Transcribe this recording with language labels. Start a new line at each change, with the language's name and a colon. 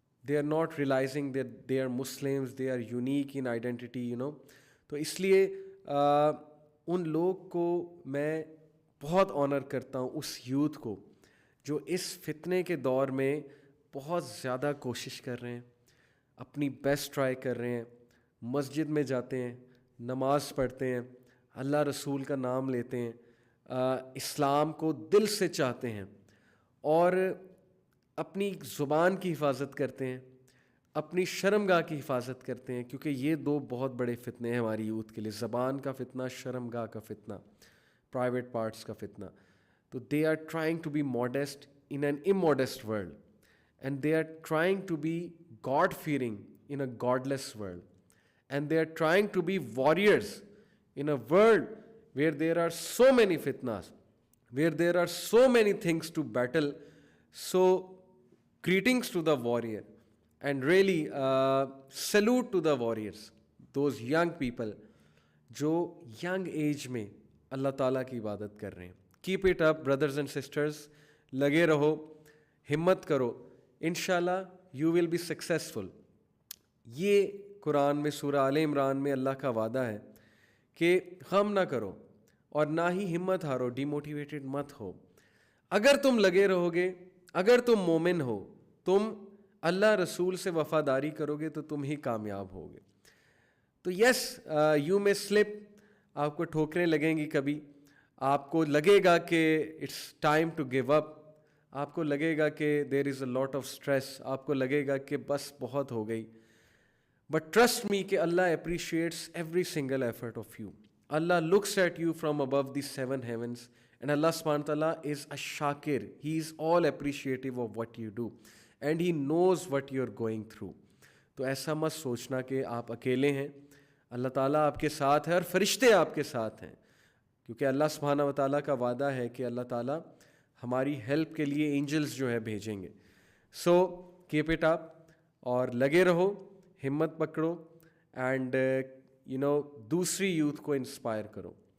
English: they are not realizing that they are Muslims, they are unique in identity, you know.
Urdu: تو اس لیے ان لوگ کو میں بہت آنر کرتا ہوں، اس یوتھ کو جو اس فتنے کے دور میں بہت زیادہ کوشش کر رہے ہیں، اپنی بیسٹ ٹرائی کر رہے ہیں، مسجد میں جاتے ہیں، نماز پڑھتے ہیں، اللہ رسول کا نام لیتے ہیں، اسلام کو دل سے چاہتے ہیں، اور اپنی زبان کی حفاظت کرتے ہیں، اپنی شرمگاہ کی حفاظت کرتے ہیں، کیونکہ یہ دو بہت بڑے فتنے ہیں ہماری یوتھ کے لیے، زبان کا فتنہ، شرمگاہ کا فتنہ، پرائیویٹ پارٹس کا فتنہ.
English: تو they are trying to be modest in an immodest world, and they are trying to be God fearing in a godless world, and they are trying to be warriors in a world where there are so many fitnas, where there are so many things to battle. So greetings to the warrior, and really salute to the warriors, those young people جو young age
Urdu: میں اللہ تعالیٰ کی عبادت کر رہے ہیں.
English: Keep it up brothers and sisters,
Urdu: لگے رہو، ہمت کرو، انشاءاللہ
English: you will be successful.
Urdu: یہ قرآن میں سورہ آل عمران میں اللہ کا وعدہ ہے کہ غم نہ کرو اور نہ ہی ہمت ہارو، ڈی موٹیویٹڈ مت ہو. اگر تم لگے رہو گے، اگر تم مومن ہو، تم اللہ رسول سے وفاداری کرو گے تو تم ہی کامیاب ہوگے. تو
English: yes you may slip,
Urdu: آپ کو ٹھوکریں لگیں گی، کبھی آپ کو لگے گا کہ
English: it's time to give up,
Urdu: آپ کو لگے گا کہ
English: there is a lot of stress,
Urdu: آپ کو لگے گا کہ بس بہت ہو گئی.
English: But trust me
Urdu: کہ اللہ
English: appreciates every single effort of you. Allah looks at you from above the 7 heavens, and Allah subhanahu wa ta'ala is a shakir. He is all appreciative of what you do, and He knows what you're going through.
Urdu: تو ایسا مت سوچنا کہ آپ اکیلے ہیں، اللہ تعالیٰ آپ کے ساتھ ہے اور فرشتے آپ کے ساتھ ہیں، کیونکہ اللہ سبحانہ و تعالیٰ کا وعدہ ہے کہ اللہ تعالیٰ ہماری ہیلپ کے لیے اینجلز جو ہے بھیجیں گے.
English: so keep it up,
Urdu: اور لگے رہو، ہمت پکڑو، اینڈ دوسری یوتھ کو انسپائر کرو.